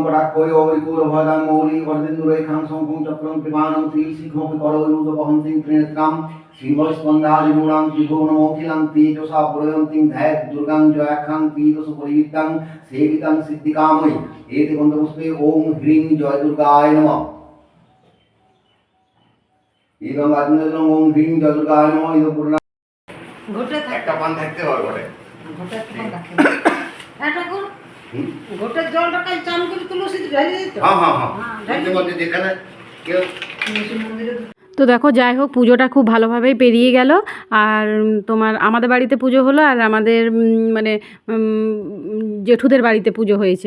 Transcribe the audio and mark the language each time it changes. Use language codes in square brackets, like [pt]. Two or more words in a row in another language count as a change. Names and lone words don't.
[sa] कटाक्षय विकुलभयदां मौली वर्धिन्दुरेखां शङ्खं चक्रं पिबानं त्रिशिखमपि करौरुदवहन्तीं त्रिनेत्रां श्रीमस्कन्धादिगुणां त्रिभुवनमोखिलां तेजसा पुरयन्तीं ध्यात् दुर्गां जयाख्यां पीतसुपरिवित्तां सेवितां सिद्धिकामयि एते गन्धपुष्पे ओम ह्रीं जय दुर्गाय नमः इदं आत्मनिर्जलं ओम ह्रीं जय दुर्गाय नमः इदं पूर्णा [bn] ঘটে একটা পান থাকতে হবে ঘরে ঘটে রাখে এটা কর ঘটে জলটা কাল চান করে তুলসী ঢালি দিত হ্যাঁ হ্যাঁ হ্যাঁ মধ্যে মধ্যে যেখানে কেউ তুলসী মন্দিরে তো দেখো, যাই হোক, পুজোটা খুব ভালোভাবেই পেরিয়ে গেল। আর তোমার আমাদের বাড়িতে পুজো হলো, আর আমাদের মানে জেঠুদের বাড়িতে পুজো হয়েছে।